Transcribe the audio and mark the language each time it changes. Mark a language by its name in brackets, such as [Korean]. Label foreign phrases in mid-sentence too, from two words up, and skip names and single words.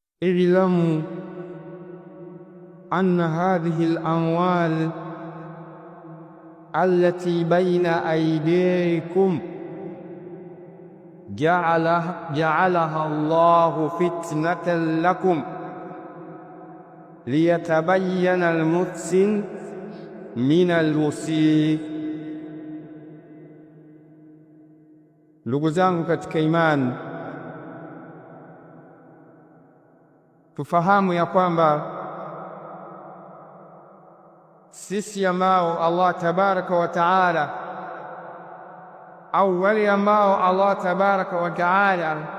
[Arabic] اعلموا أن هذه الأموال التي بين أيديكم جعلها الله فتنة لكم ليتبين المحسن من المسيء. [Swahili] Ndugu zangu katika imani, tufahamu ya kwamba sisi ambao Allah [Arabic] تبارك وتعالى, [Swahili] au wale ambao Allah [Arabic] تبارك وتعالى